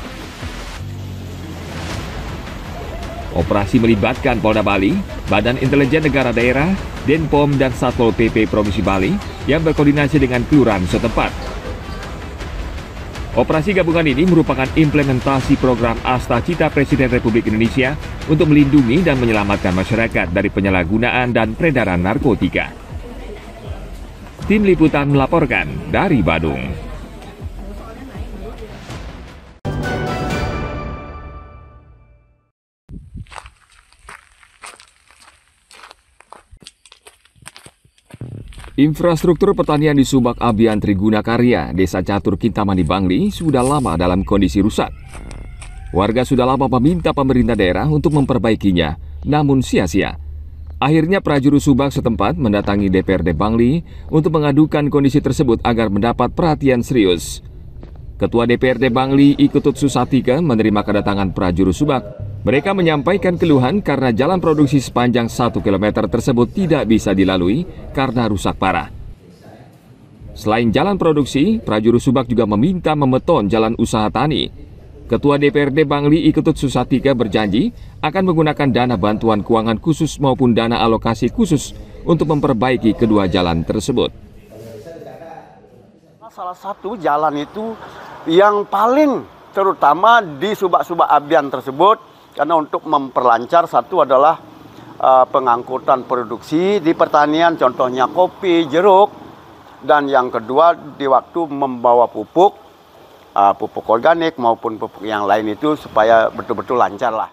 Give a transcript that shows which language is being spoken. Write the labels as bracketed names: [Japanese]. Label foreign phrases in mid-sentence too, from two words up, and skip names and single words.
[Indonesian] Operasi melibatkan Polda Bali, Badan Intelijen Negara Daerah, Denpom, dan Satpol PP Provinsi Bali yang berkoordinasi dengan kelurahan setempat. Operasi gabungan ini merupakan implementasi program Asta Cita Presiden Republik Indonesia untuk melindungi dan menyelamatkan masyarakat dari penyalahgunaan dan peredaran narkotika. Tim Liputan melaporkan dari Badung. Infrastruktur pertanian di Subak Abian Triguna Karya, Desa Catur Kintamani Bangli sudah lama dalam kondisi rusak. Warga sudah lama meminta pemerintah daerah untuk memperbaikinya, namun sia-sia. Akhirnya prajurus Subak setempat mendatangi DPRD Bangli untuk mengadukan kondisi tersebut agar mendapat perhatian serius. Ketua DPRD Bangli Iketut Susatika menerima kedatangan prajurus Subak. Mereka menyampaikan keluhan karena jalan produksi sepanjang 1 km tersebut tidak bisa dilalui karena rusak parah. Selain jalan produksi, prajurus Subak juga meminta memeton jalan usaha tani. Ketua DPRD Bangli Iketut Susatika berjanji akan menggunakan dana bantuan keuangan khusus maupun dana alokasi khusus untuk memperbaiki kedua jalan tersebut. Salah satu jalan itu yang paling terutama di subak-subak Abian tersebut, karena untuk memperlancar satu adalah pengangkutan produksi di pertanian, contohnya kopi, jeruk, dan yang kedua di waktu membawa pupuk organik maupun pupuk yang lain itu supaya betul-betul lancar lah.